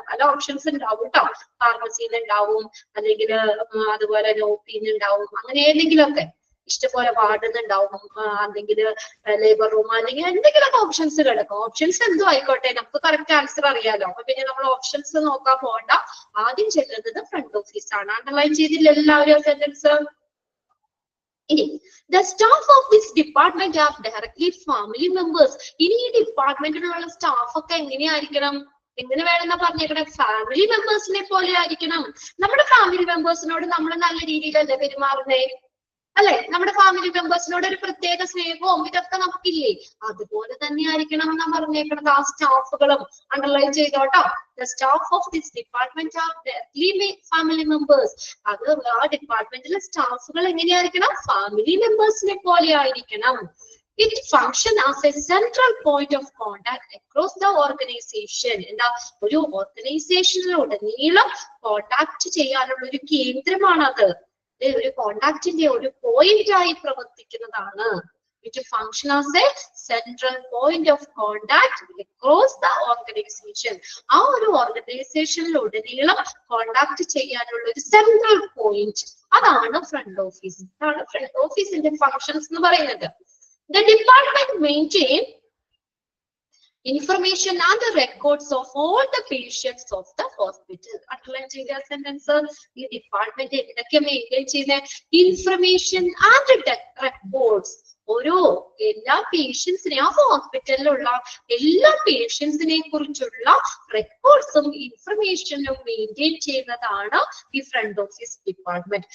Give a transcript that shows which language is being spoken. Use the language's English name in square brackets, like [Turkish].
[Malayalam] പല ഓപ്ഷൻസ് ഉണ്ടാവും കേട്ടോ. ഫാർമസിയിൽ ഉണ്ടാവും, അല്ലെങ്കിൽ അതുപോലെ നോപ്പിന്ന് ഉണ്ടാവും, അങ്ങനെ ഏതെങ്കിലും ഒക്കെ ഇഷ്ടംപോലെ വാർഡുന്നുണ്ടാവും, അല്ലെങ്കിൽ ലേബർ റൂം, അല്ലെങ്കിൽ എന്തെങ്കിലും ഓപ്ഷൻസ് കിടക്കും. ഓപ്ഷൻസ് എന്തോ ആയിക്കോട്ടെ, നമുക്ക് കറക്റ്റ് ആൻസർ അറിയാലോ. അപ്പൊ പിന്നെ നമ്മൾ ഓപ്ഷൻസ് നോക്കാൻ പോകണ്ട. ആദ്യം ചെല്ലുന്നത് ഫ്രണ്ട് ഓഫീസ് ആണ്. അണ്ടർലൈൻ ചെയ്തില്ല എല്ലാവരും സെന്റൻസ്? ഇനി [English] the staff of this department are directly family members. [Malayalam] ഇനി ഈ ഡിപ്പാർട്ട്മെന്റിലുള്ള സ്റ്റാഫ് ഒക്കെ എങ്ങനെയായിരിക്കണം? എങ്ങനെ വേണമെന്നാ പറഞ്ഞേക്കണേ? ഫാമിലി മെമ്പേഴ്സിനെ പോലെ ആയിരിക്കണം. നമ്മുടെ ഫാമിലി മെമ്പേഴ്സിനോട് നമ്മൾ നല്ല രീതിയിലല്ലേ പെരുമാറുന്നേ, അല്ലെ? നമ്മുടെ ഫാമിലി മെമ്പേഴ്സിനോട് ഒരു പ്രത്യേക സ്നേഹവും ഇതൊക്കെ നമുക്കില്ലേ? അതുപോലെ തന്നെ ആയിരിക്കണം എന്നാ പറഞ്ഞേക്കണത്. ആ സ്റ്റാഫുകളും underline ചെയ്തോട്ടോ. [English] The staff of this department are directly family members. [Malayalam] അത് ആ ഡിപ്പാർട്ട്മെന്റിലെ സ്റ്റാഫുകൾ എങ്ങനെയായിരിക്കണം? ഫാമിലി മെമ്പേഴ്സിനെ പോലെ ആയിരിക്കണം. [English] It function as a central point of contact across the organization. [Malayalam] എന്താ? ഒരു ഓർഗനൈസേഷനിലുടനീളം കോണ്ടാക്ട് ചെയ്യാനുള്ള ഒരു കേന്ദ്രമാണത്. ഒരു കോണ്ടാക്ടിന്റെ ഒരു പോയിന്റ് ആയി പ്രവർത്തിക്കുന്നതാണ്. [English] It function as a central point of contact across the organization. [Malayalam] ആ ഒരു ഓർഗനൈസേഷനിലുടനീളം കോണ്ടാക്ട് ചെയ്യാനുള്ള ഒരു സെൻട്രൽ പോയിന്റ്, അതാണ് ഫ്രണ്ട് ഓഫീസ്. അതാണ് ഫ്രണ്ട് ഓഫീസിന്റെ ഫങ്ഷൻസ് എന്ന് പറയുന്നത്. [English] The department maintain information and the records of all the patients of the hospital. [Malayalam] Underline ചെയ്ത സെന്റൻസ്. ഈ ഡിപ്പാർട്ട്മെന്റ് എന്തൊക്കെ മെയിൻറ്റെയിൻ ചെയ്യുന്ന? [English] information and records [Malayalam] ഓരോ എല്ലാ പേഷ്യൻസിനെ ആ ഹോസ്പിറ്റലിലുള്ള എല്ലാ പേഷ്യൻസിനെ കുറിച്ചുള്ള റെക്കോർഡ്സും ഇൻഫർമേഷനും മെയിൻറ്റെയിൻ ചെയ്യുന്നതാണ് ഈ ഫ്രണ്ട് ഓഫീസ് ഡിപ്പാർട്ട്മെന്റ്.